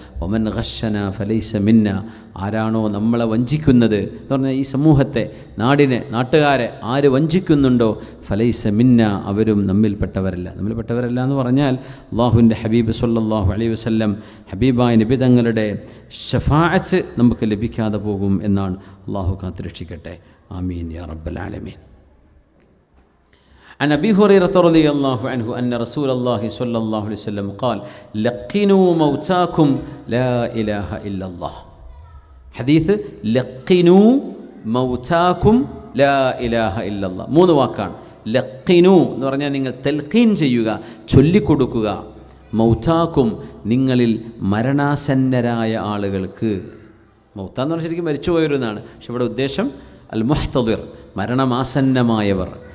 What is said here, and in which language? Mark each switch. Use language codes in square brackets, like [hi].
[ar] വമൻ ഗശന ഫലൈസ മിന്ന. [ml] ആരാണോ നമ്മളെ വഞ്ചിക്കുന്നത് എന്ന് പറഞ്ഞാൽ ഈ സമൂഹത്തെ, നാടിനെ, നാട്ടുകാരെ ആര് വഞ്ചിക്കുന്നുണ്ടോ ഫലൈസ മിന്ന, അവരും നമ്മിൽപ്പെട്ടവരല്ല. നമ്മിൽപ്പെട്ടവരല്ല എന്ന് പറഞ്ഞാൽ അള്ളാഹുവിൻ്റെ ഹബീബ് സ്വല്ലല്ലാഹു അലൈഹി വസല്ലം ഹബീബായ നബി തങ്ങളുടെ ശഫാഅത്ത് നമുക്ക് ലഭിക്കാതെ പോകും എന്നാണ്. അള്ളാഹു കാത്തുരക്ഷിക്കട്ടെ. ആമീൻ യാ റബ്ബൽ ആലമീൻ. [ar] عن أبي هريرة رضي الله عنه أن رسول الله صلى الله عليه وسلم قال لقنوا موتاكم لا إله إلا الله. حديث لقنوا موتاكم لا إله إلا الله. [ml] മൂന്ന് വാക്കാണ്. ലഖിനു എന്ന് പറഞ്ഞാൽ നിങ്ങൾ തൽഖീൻ ചെയ്യുക, ചൊല്ലിക്കൊടുക്കുക. മൗതാക്കും, നിങ്ങളിൽ മരണാസന്നരായ ആളുകൾക്ക്. മൗത്ത എന്ന് പറഞ്ഞാൽ ശരിക്കും മരിച്ചുപോയവരെന്നാണ്. പക്ഷെ ഇവിടെ ഉദ്ദേശം അൽ മുഹ്തദിർ, മരണമാസന്നമായവർ.